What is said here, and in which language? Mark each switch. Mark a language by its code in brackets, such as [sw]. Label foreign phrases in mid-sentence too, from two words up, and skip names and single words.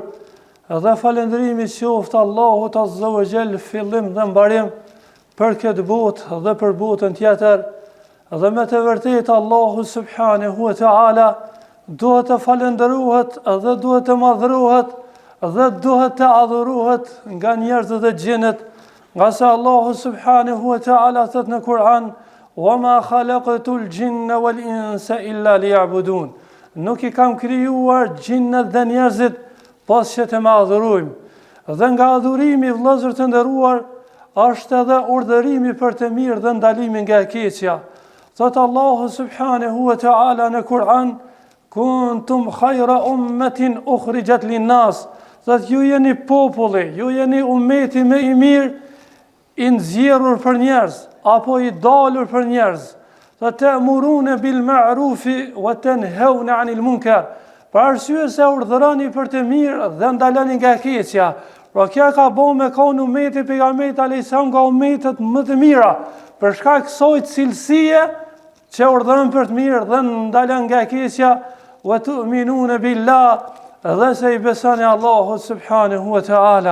[sq] Dhe falënderimi qoftë Allahut [ar] عز وجل [sq] fillim dhe mbarim për këtë botë dhe për botën tjetër. Dhe me të vërtetë Allahu [ar] سبحانه وتعالى [sq] duhet të falënderohet dhe duhet të madhrohet dhe duhet të adhurohet nga njerëzit dhe xhenët, nga se Allahu [ar] سبحانه وتعالى [sq] thot në Kur'an: [ar] "وما خلقت الجن والإنس إلا ليعبدون." [sq] Nuk I kam krijuar xhinët dhe njerëzit pas që të me adhurojmë. Dhe nga adhurimi, vëllezër të nderuar, është edhe urdhërimi për të mirë dhe ndalimi nga e keqja. Thotë Allahu [ar] سبحانه وتعالى [sq] në Kur'an: [ar] "كنتم خير أمة أخرجت للناس." [sq] Thotë ju jeni populli, ju jeni ummeti më I mirë I nxjerrur për njerëz apo I dalur për njerëz. [ar] Thotë تأمرون بالمعروف وتنهون عن المنكر. [sq] Për arsye se urdhëroni për të mirë dhe ndaloni nga e keqja. Pra kjo ka bëu me kon ummeti pejgamberit [ar] عليه السلام [sq] nga ummetet më të mira, për shkak kësaj cilësie që urdhëron për të mirë dhe ndalon nga e keqja, [ar] وتؤمنون بالله, [sq] dhe se I besoni Allahut [ar] سبحانه وتعالى.